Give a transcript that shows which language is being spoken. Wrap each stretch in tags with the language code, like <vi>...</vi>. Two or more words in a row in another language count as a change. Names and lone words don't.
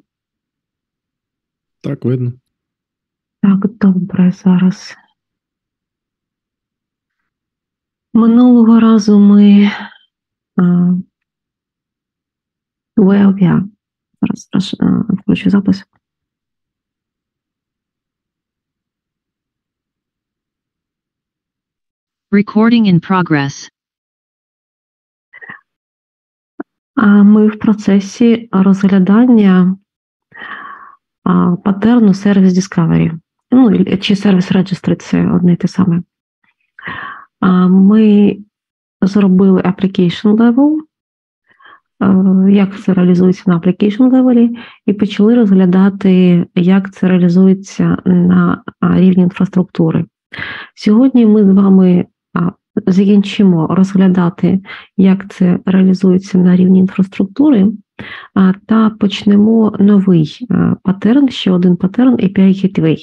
<uk>Так, видно. Так, добре, зараз. Минулого разу ми Зараз включу запис.</uk> <en>Recording in progress.</en> <uk>Ми в процесі розглядання патерну</uk> <en>Service Discovery.</en> <uk>Ну, чи</uk> <en>Service Registry –</en> <uk>це одне і те саме. Ми зробили</uk> <en>application level,</en> <uk>як це реалізується на</uk> <en>application level,</en> <uk>і почали розглядати, як це реалізується на рівні інфраструктури. Сьогодні ми з вами закінчимо розглядати, як це реалізується на рівні інфраструктури, та почнемо новий патерн, ще один патерн</uk> <en>API Gateway.</en>